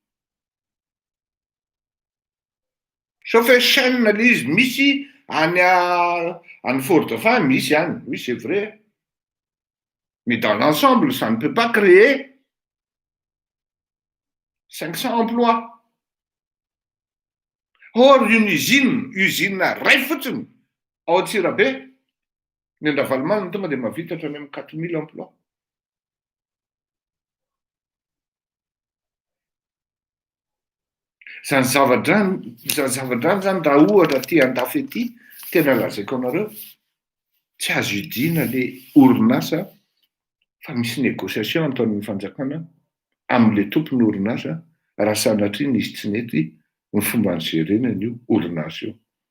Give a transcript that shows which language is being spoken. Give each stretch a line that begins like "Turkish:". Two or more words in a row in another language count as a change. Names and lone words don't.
French: Sauf que chaîne lise misy en Fort-de-France, misy hein. Oui, c'est vrai. Mais dans l'ensemble, ça ne peut pas créer 500 emplois.
Malagasy: Or, une usine ray fotsiny ao Antsirabe, ny Ravalomanana tonga de mahavita hatrany amin'ny 4000 emplois. Zany zavadrany zany raha ohatra ty andafy ety, tena lazaiko anareo, tsy azo idiana le orinasa fa misy négociation ataon'ny fanjakana amin'le tompony orinasa raha sanatria nisy tsy nety ny fomba nigerenany io orinasa io.